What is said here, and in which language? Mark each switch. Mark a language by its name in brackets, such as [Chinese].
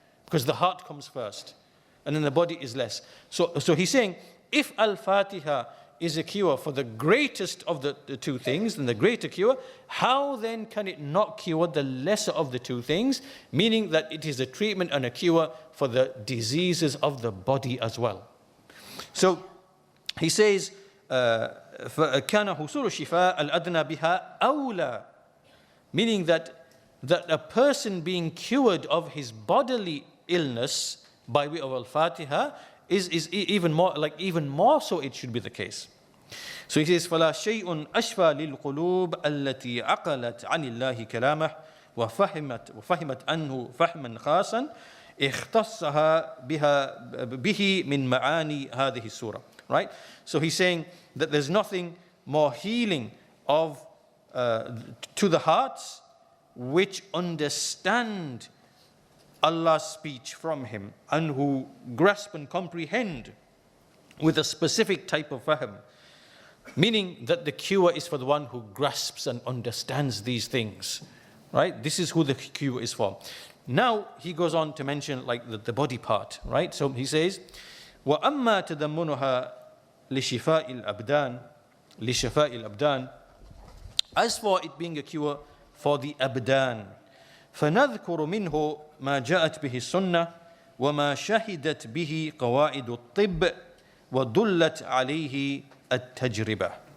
[English] Because the heart comes first, and then the body is less. So he's saying, if Al-Fātiḥah is a cure for the greatest of the two things, then the greater cure, how then can it not cure the lesser of the two things? Meaning that it is a treatment and a cure for the diseases of the body as well. So he says, [Arabic] كَانَ حُصُولُ الشِّفَاء الْأَدْنَى بِهَا أَوْلَى. [English] Meaning that a person being cured of his bodily illness by way of Al-Fātiḥah is even more so it should be the case. So he says, [Arabic] فَلَا شَيْءٌ أَشْفَى لِلْقُلُوبِ الَّتِي عَقَلَتْ عَنِ اللَّهِ كَلَامَهُ وَفَهِمَتْ أَنْهُ فَهْمًا خَاصًا اختصها به من معاني هذه السورة. [English] Right? So he's saying that there's nothing more healing to the hearts which understand Allah's speech from Him and who grasp and comprehend with a specific type of fahm. Meaning that the cure is for the one who grasps and understands these things. Right? This is who the cure is for. Now he goes on to mention like the body part. Right? So he says, [Arabic] وَأَمَّا تَدَمُّنُهَا لِشِفَاءِ الْأَبْدَانِ. [English] As for it being a cure for the abdan, [Arabic] فنذكر منه ما جاءت به السنة وما شهدت به قواعد الطب ودلت عليه التجربة.